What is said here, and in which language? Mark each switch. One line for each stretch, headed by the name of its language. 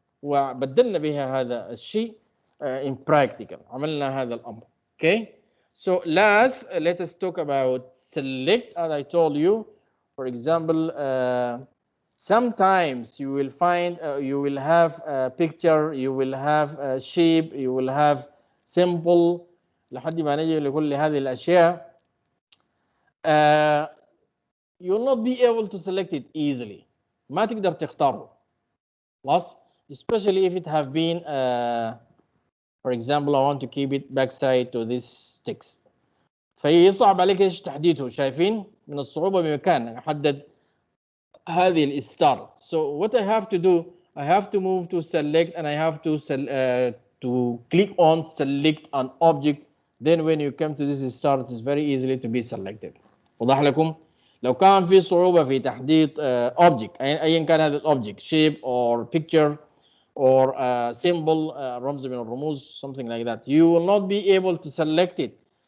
Arabic: وبدلنا بها هذا الشيء
English: in practical.
Arabic: عملنا هذا الأمر. Okay.
English: So last, let us talk about select. As I told you, for example, sometimes you will find, you will have a picture, you will have a shape, you will have symbol.
Arabic: لحد ما نجي لكل هذه الأشياء,
English: you will not be able to select it easily.
Arabic: ما تقدر تختاره.
English: خلاص, especially if it have been, for example, I want to keep it backside to this text.
Arabic: فيصعب عليك ايش تحديده. شايفين من الصعوبة بمكان احدد هذه الستار.
English: So what I have to do, I have to move to select, and I have to click on select an object. Then when you come to this star, it is very easily to be selected.
Arabic: وضح لكم؟ لو كان في صعوبة في تحديد
English: object,
Arabic: أيا كان هذا
English: object, shape or picture or symbol,
Arabic: رمز من الرموز,
English: something like that, you will not be able to select it.